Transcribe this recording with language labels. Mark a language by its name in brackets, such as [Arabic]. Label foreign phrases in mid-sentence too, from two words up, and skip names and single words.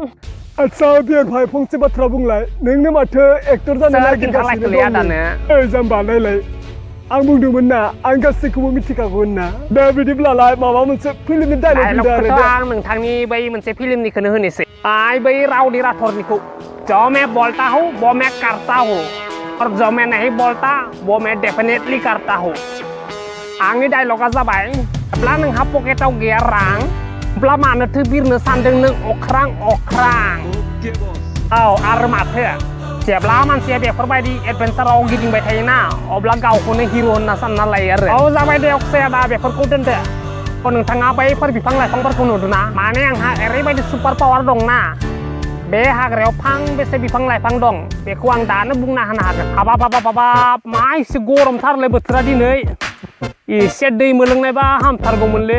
[Bodo] आच्छा बियार भाई फंसे बाथ्रा बुंलाय नोंनो माथो एक्टर जानो नागिरगासिनो दं जाम्बा नायलाय आं बुंदोंमोन ना आं गासैखौबो मिथिखागौ होनना दा बिदिब्लालाय माबा मोनसे फिल्मनि डायलगखौथ' आं नोंथांनि बै मोनसे फिल्मनिखौनो होनोसै बै राउडी राठौरनिखौ [Hindi] जो मैं बोलता हूँ वो मैं करता हूँ और जो मैं नहीं बोलता वो मैं डेफिनेटली करता हूँ [Bodo] आंनि डायलगा जाबाय जेब्ला नोंहा पकेटाव गैया रां अब्ला मानोथो बिरनो सानदों नों अख्रां आरो माथो जेब्ला मानसिया बेफोरबायदि एडभेन्साराव गिदिंबाय थायोना अब्ला गावखौनो हिर' होनना सानना लायो आरो जाबाय दे अक्षय आदा बेफोरखौ दोनदो नोंथाङा बैफोर बिफां लाइफांफोरखौ नुदोंना माने आंहा ओरैबायदि [English] super power [Bodo] दंना बे हाग्रायाव फांबेसे बिफां लाइफां दं बेखौ आं दानो बुंना होनो हागोन हाबाब मा एसे गरमथारलै बोथोरा दिनै एसे दै मोलोंनायबा हामथारगौमोनलै